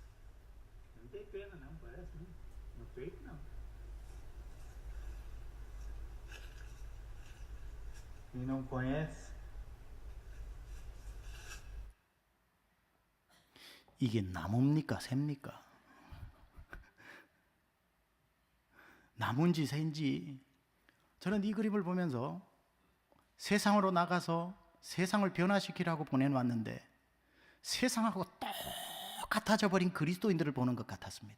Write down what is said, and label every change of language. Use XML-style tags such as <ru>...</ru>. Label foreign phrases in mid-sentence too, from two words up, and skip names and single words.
<pt>Não tem pena não, parece não. No peito não. Quem não conhece,</pt> <ko>이게 나무입니까? 새입니까? 나무인지 새인지. 저는 이 그림을 보면서 세상으로 나가서 세상을 변화시키라고 보내놨는데 세상하고 똑같아져 버린 그리스도인들을 보는 것 같았습니다.</ko>